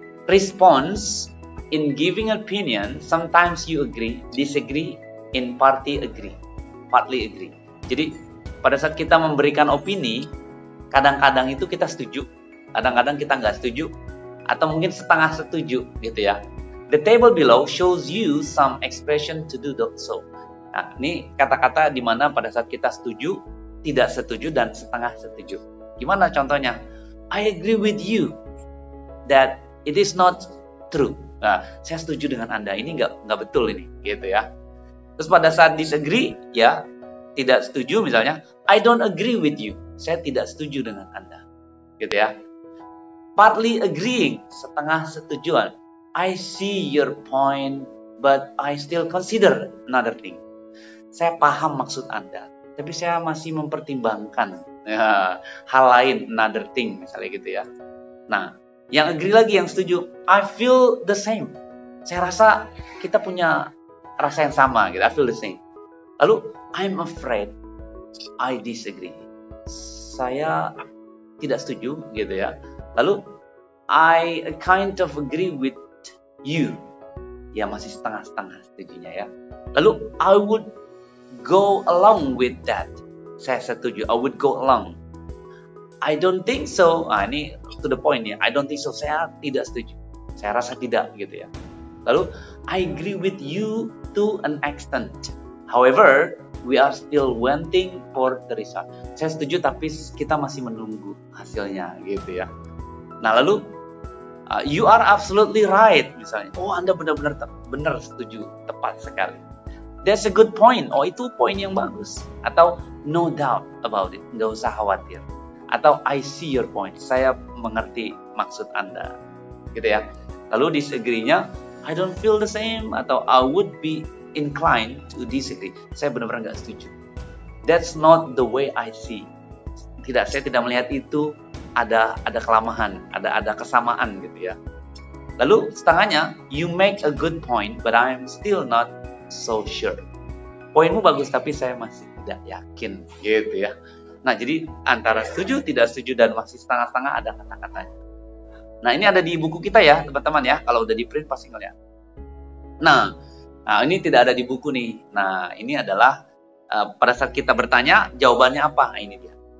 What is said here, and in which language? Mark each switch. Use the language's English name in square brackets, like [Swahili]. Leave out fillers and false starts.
[English] Response in giving opinion, sometimes you agree, disagree, in partly agree. [Indonesian] Jadi, pada saat kita memberikan opini, kadang-kadang itu kita setuju, kadang-kadang kita nggak setuju, atau mungkin setengah setuju, gitu ya. [English] The table below shows you some expression to do so. [Indonesian] Nah, ini kata-kata di mana pada saat kita setuju, tidak setuju, dan setengah setuju. Gimana contohnya? [English] I agree with you that it is not true. [Indonesian] Nah, saya setuju dengan Anda. Ini nggak betul ini, gitu ya. Terus pada saat disagree, ya, tidak setuju misalnya, [English] I don't agree with you. [Indonesian] Saya tidak setuju dengan Anda. Gitu ya. [English] Partly agreeing, [Indonesian] setengah setujuan. [English] I see your point, but I still consider another thing. [Indonesian] Saya paham maksud Anda, tapi saya masih mempertimbangkan ya, hal lain, [English] another thing, [Indonesian] misalnya gitu ya. Nah, yang agree lagi, yang setuju, [English] I feel the same. [Indonesian] Saya rasa kita punya rasa yang sama, gitu. [English] I feel the same. [Indonesian] Lalu, [English] I'm afraid I disagree. [Indonesian] Saya tidak setuju, gitu ya. Lalu, [English] I kind of agree with you. [Indonesian] Ya, masih setengah-setengah setujunya ya. Lalu, [English] I would go along with that. [Indonesian] Saya setuju, [English] I would go along. I don't think so. [Indonesian] Nah, ini [English] to the point ya. I don't think so. [Indonesian] Saya tidak setuju. Saya rasa tidak, gitu ya. Lalu, [English] I agree with you to an extent. However, we are still waiting for the result. [Indonesian] Saya setuju, tapi kita masih menunggu hasilnya, gitu ya. Nah, lalu, [English] you are absolutely right, [Indonesian] misalnya. Oh, Anda benar-benar benar setuju, tepat sekali. [English] That's a good point. [Indonesian] Oh, itu poin yang bagus. Atau, [English] no doubt about it. [Indonesian] Nggak usah khawatir. [English] Atau, I see your point. [Indonesian] Saya mengerti maksud Anda. Gitu ya. Lalu [English] disagree-nya, I don't feel the same. [Indonesian] Atau, [English] I would be inclined to disagree. [Indonesian] Saya benar-benar nggak setuju. [English] That's not the way I see. [Indonesian] Tidak, saya tidak melihat itu ada kelamahan, ada kesamaan gitu ya. Lalu setengahnya, [English] you make a good point, but I'm still not so sure. [Indonesian] Poinmu bagus, tapi saya masih tidak yakin, gitu ya. Nah, jadi antara setuju, tidak setuju, dan masih setengah-setengah ada kata-katanya. Nah, ini ada di buku kita ya, teman-teman ya. Kalau udah di print pasti ngeliat. Nah, ini tidak ada di buku nih. Nah, ini adalah pada saat kita bertanya, jawabannya apa? Nah, ini dia.